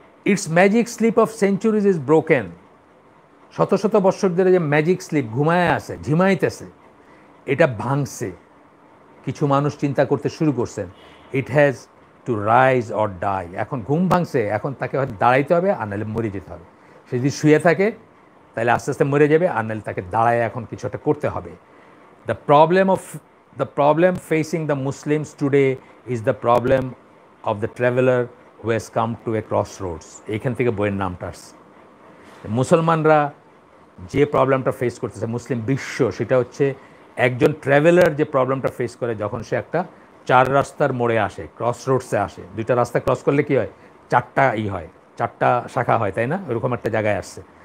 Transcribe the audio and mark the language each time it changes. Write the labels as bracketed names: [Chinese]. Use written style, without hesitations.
[Bangla] It's magic slip of centuries is broken. শত শত বৎসর ধরে যে ম্যাজিক স্লিপ ঘুমায় আছে, ঝিমাইতেছে, এটা ভাঙছে। কিছু মানুষ চিন্তা করতে শুরু করছেন, it has to rise or die. এখন ঘুম ভাঙছে, এখন তাকে হয়তো দাঁড়াইতে হবে, আর নাহলে মরে যেতে হবে। সে যদি শুয়ে থাকে তাহলে আস্তে আস্তে মরে যাবে, আর নাহলে তাকে দাঁড়ায় এখন কিছু একটা করতে হবে। [English] The problem facing the Muslims today is the problem of the traveler who has come to a crossroads. [Bangla] এইখান থেকে বইয়ের নামটা আসছে। মুসলমানরা যে প্রবলেমটা ফেস করতেছে, মুসলিম বিশ্ব, সেটা হচ্ছে একজন ট্রাভেলার যে প্রবলেমটা ফেস করে যখন সে একটা 4 রাস্তার মোড়ে আসে, ক্রস রোডসে আসে। 2টা রাস্তা ক্রস করলে কী হয়, 4টা হয়, 4টা শাখা হয়, তাই না? ওরকম একটা জায়গায় আসছে।